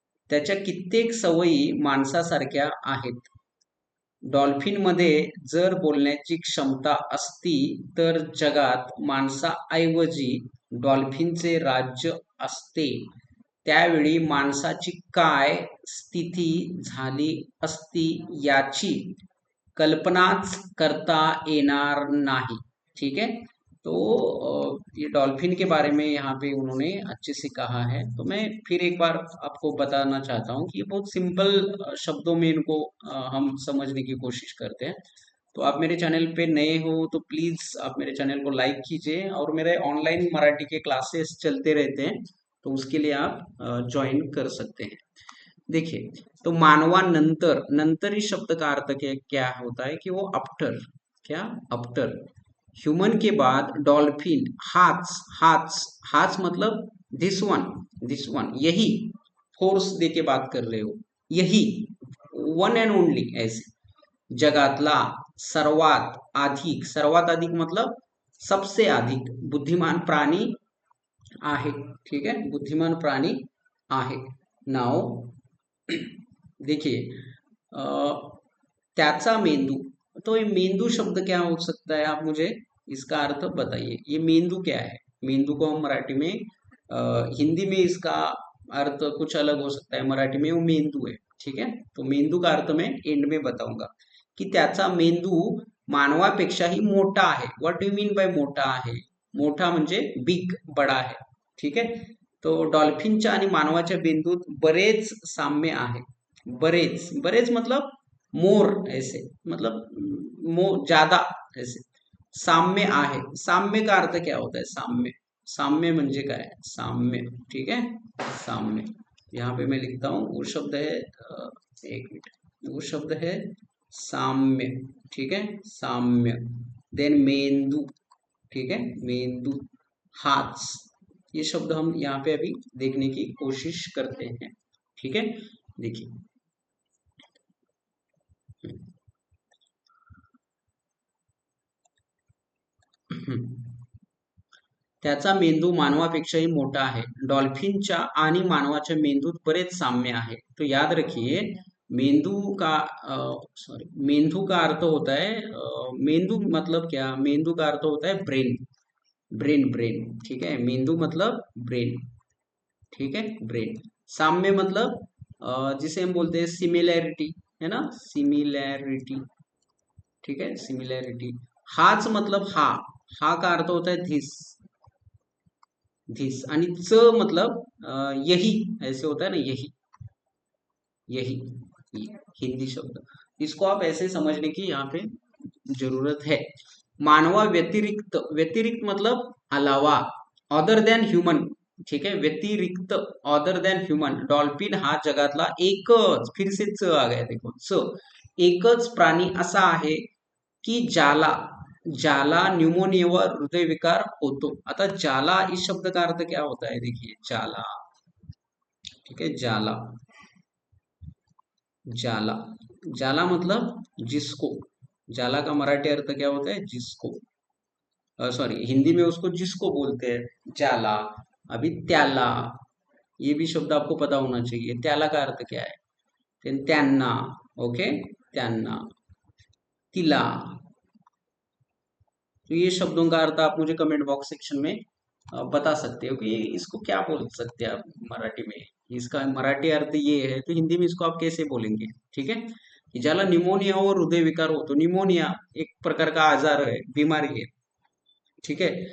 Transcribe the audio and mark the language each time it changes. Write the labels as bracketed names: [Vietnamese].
[Marathi] त्याच्या कित्येक सवयी माणसासारख्या आहेत. डॉल्फिनमध्ये जर बोलण्याची क्षमता असती तर जगात माणसाऐवजी डॉल्फिनचे राज्य असते. त्यावेळी माणसाची काय स्थिती झाली असती याची कल्पनाच करता येणार [Hindi] नहीं। ठीक है। तो ये डॉल्फिन के बारे में यहाँ पे उन्होंने अच्छे से कहा है। तो मैं फिर एक बार आपको बताना चाहता हूँ कि ये बहुत सिंपल शब्दों में इनको हम समझने की कोशिश करते हैं। तो आप मेरे चैनल पे नए हो तो प्लीज आप मेरे चैनल को लाइक कीजिए, और मेरे ऑनलाइन मराठी के क्लासेस चलते रहते हैं, तो उसके लिए आप ज्वाइन कर सकते हैं। देखिए, तो मानवानंतर, नंतर इस शब्द का अर्थ क्या क्या होता है कि वो आफ्टर, क्या आफ्टर ह्यूमन के बाद डॉल्फिन हाथ, हाथ, हाथ मतलब दिस वन, यही फोर्स दे के बात कर रहे हो, यही [English] one and only, [Marathi] ऐसे जगातला सर्वात अधिक, सर्वात अधिक मतलब सबसे अधिक बुद्धिमान प्राणी आहे. [Hindi] ठीक है, [Marathi] बुद्धिमान प्राणी आहे. [Hindi] नाव देखिए, अ, त्याचा मेंदू, तो ये मेंदू शब्द क्या हो सकता है, आप मुझे इसका अर्थ बताइए। ये मेंदू क्या है? मेंदू को हम मराठी में हिंदी में इसका अर्थ कुछ अलग हो सकता है, मराठी में वो मेंदू है। ठीक है। तो मेंदू का अर्थ मैं एंड में बताऊंगा की [Marathi] त्याचा मेंदू मानवापेक्षाही मोठा आहे. [English] what do you mean by [Hindi] मोठा आहे? [Marathi] मोठा म्हणजे बिग, [Hindi] बडा है। ठीक है। [Marathi] तो डॉल्फिनच्या आणि मानवाच्या मेंदूत बरेच साम्य आहे. [Hindi] बरेच, बरेच मतलब मोर, ऐसे मतलब ज्यादा, ऐसे [Marathi] साम्य आहे. [Hindi] साम्य का अर्थ क्या होता है? साम्य, [Marathi] साम्य म्हणजे काय? [Hindi] साम्य। ठीक है, साम्य। यहाँ पे मैं लिखता हूँ, वो शब्द है एक मिनट, वो शब्द है साम्य। ठीक है, साम्य। देन मेंदू। ठीक है, मेंदू, हाथ, ये शब्द हम यहाँ पे अभी देखने की कोशिश करते हैं। [Marathi] ठीक है, देखिए, त्याचा मेंदू मानवापेक्षाही मोठा आहे. डॉल्फिनच्या आणि मानवाच्या मेंदूत बरेच साम्य आहे. [Hindi] तो याद रखिए, मेंदू का सॉरी, मेंदू का अर्थ होता है मेंदू मतलब क्या? मेंदू का अर्थ होता है ब्रेन, ब्रेन, ब्रेन। ठीक है, मेंदू मतलब ब्रेन। ठीक है, ब्रेन। साम्य मतलब जिसे हम बोलते हैं सिमिलैरिटी, है ना, सिमिलैरिटी। ठीक है, सिमिलैरिटी। हाच मतलब हा, हा का अर्थ होता है धिस, धिस। आणि च मतलब यही, ऐसे होता है ना, यही, यही, ये हिंदी शब्द। इसको आप ऐसे समझने की यहाँ पे जरूरत है। [Marathi] मानवा व्यतिरिक्त, व्यतिरिक्त मतलब अलावा, [English] other than human, [Marathi] ठीक आहे, व्यतिरिक्त अदर देन ह्युमन, डॉल्फिन हा जगातला एकच, [Hindi] फिर से च आ गया देखो, [Marathi] च, एकच प्राणी असा आहे की ज्याला, ज्याला न्यूमोनिया व हृदयविकार होतो. [Hindi] आता ज्याला इस शब्द का अर्थ क्या होता है, देखिए ज्याला, ठीक है, ज्याला, जाला, जाला मतलब जिसको, जाला का मराठी अर्थ क्या होता है, जिसको, सॉरी हिंदी में उसको जिसको बोलते हैं जाला. अभी त्याला, ये भी शब्द आपको पता होना चाहिए, त्याला का अर्थ क्या है, त्यांना, ओके, त्यांना, तिला. तो ये शब्दों का अर्थ आप मुझे कमेंट बॉक्स सेक्शन में बता सकते हो कि इसको क्या बोल सकते हैं आप मराठी में, इसका मराठी अर्थ ये है, तो हिंदी में इसको आप कैसे बोलेंगे, ठीक है. कि [Marathi] ज्याला निमोनिया [Hindi] और हृदय विकार होतो, निमोनिया एक प्रकार का आजार है, बीमारी है, ठीक है.